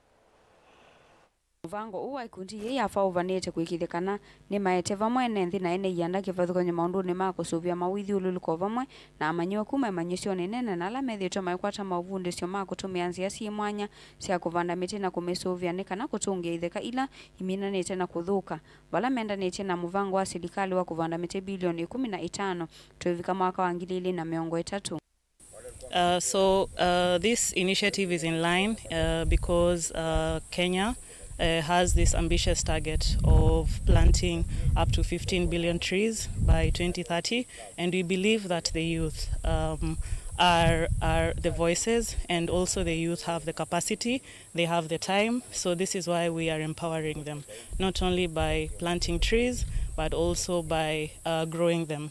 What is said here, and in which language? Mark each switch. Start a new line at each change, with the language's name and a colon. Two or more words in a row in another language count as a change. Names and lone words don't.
Kamba: Muvango uwa ikundi ye yafa uvanete kuikithekana ni maete vamwe nendi na ene yanda kivathukanyo maundu ni makusuvia mawithi ululuko vamwe na amanyiwa kuma emanyisio nene na ala methitwe maikwata mauvunde sio makutumia nzia si mwanya cia kuvanda miti na kumisuvia ni kana kutungia itheka ila iminanite na kuthuka vala mendanite na muvango wa serikali wa kuvanda miti bilioni 15 tuivika mwaka wa 2030.
English: So this initiative is in line because Kenya has this ambitious target of planting up to 15 billion trees by 2030, and we believe that the youth are the voices, and also the youth have the capacity, they have the time, so this is why we are empowering them, not only by planting trees, but also by growing them.